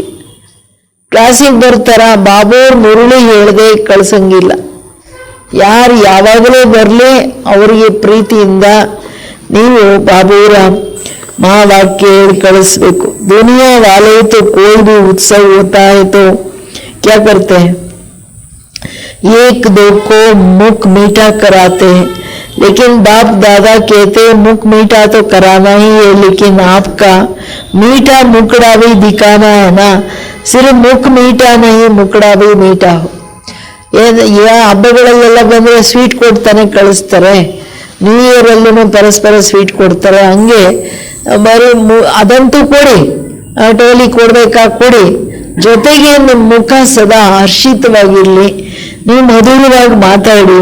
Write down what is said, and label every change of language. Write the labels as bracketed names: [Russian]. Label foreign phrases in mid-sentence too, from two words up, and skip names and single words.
[Kannada] ಕ್ಲಾಸಿಗೆ ಬರ್ತಾರ, ಬಾಬೋರ್ ಮುರುಳಿ ಹೇಳದೆ ಕಳ್ಸಂಗಿಲ್ಲ. ಯಾರು ಯಾವಾಗಲೂ ಬರಲಿ ಅವರಿಗೆ ಪ್ರೀತಿಯಿಂದ ನೀವು ಬಾಬೋರ ಮಹಾವಾಕ್ಯ ಹೇಳಿ ಕಳಿಸ್ಬೇಕು. [Hindi] दुनिया वाले तो कोई भी उत्सव होता है तो क्या करते है, एक दो को मुख मीठा कराते हैं, लेकिन बाप दादा कहते हैं मुख मीठा तो कराना ही है, लेकिन आपका मीठा मुकड़ा भी दिखाना है ना. सिर्फ मुख मीठा नहीं, मुकड़ा भी मीठा हो. [Kannada] ಹಬ್ಬಗಳಲ್ಲೆಲ್ಲ ಬಂದ್ರೆ ಸ್ವೀಟ್ ಕೊಡ್ತಾನೆ ಕಳಿಸ್ತಾರೆ. [English] New Year [Kannada] ಅಲ್ಲೂ ಪರಸ್ಪರ ಸ್ವೀಟ್ ಕೊಡ್ತಾರೆ. ಹಂಗೆ ಬರೀ ಅದಂತೂ ಕೊಡಿ, ಟೋಲಿ ಕೊಡ್ಬೇಕಾ ಕೊಡಿ, ಜೊತೆಗೆ ನಿಮ್ಮ ಮುಖ ಸದಾ ಹರ್ಷಿತವಾಗಿರ್ಲಿ, ನೀವು ಮಧುರವಾಗಿ ಮಾತಾಡಿ.